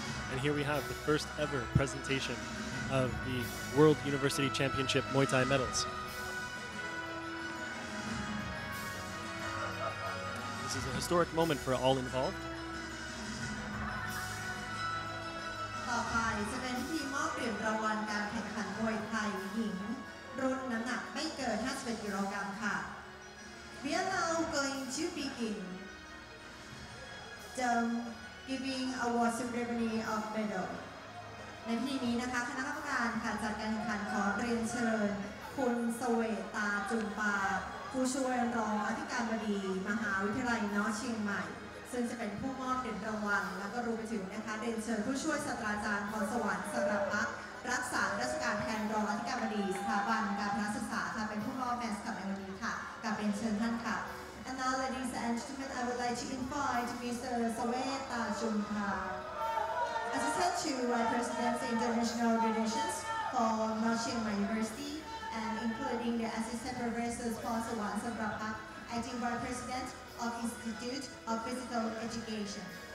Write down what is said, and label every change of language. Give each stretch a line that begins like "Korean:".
English: And here we have the first ever presentation of the World University Championship Muay Thai medals. This is a historic moment for all involved.
Thai: ต่อไปจะเป็นพิธีมอบเหรียญรางวัลการแข่งขันมวยไทยหญิงรุ่นน้ำหนักไม่เกิน 51 กิโลกรัมค่ะ
English: We are now going to begin the giving award ceremony of medal
Thai: ในพิธีนี้นะคะคณะกรรมการค่ะจัดการแข่งขันขอเรียนเชิญคุณเสวตาจุมปา ผู้ช่วยรองอธิการบดีมหาวิทยาลัยนอเชียงใหม่ซึ่งจะเป็นผู้มอบเหรียญรางวัลแล้วก็รวมไปถึงนะคะเรียนเชิญผู้ช่วยศาสตราจารย์พรสวรรค์สรพักรักษาราชการแทนรองอธิการบดีสถาบันการพละศึกษาค่ะเป็นผู้มอบแมสกับในวันนี้ค่ะกับเรียนเชิญท่านค่ะ
English: And now, ladies and gentlemen, I would like to invite Mr. Saweta Jumpa, Assistant to President International Relations for North Chiang Mai University, and including the Assistant Professor Paul Sawan Samrapak, Acting Vice President of Institute of Physical Education.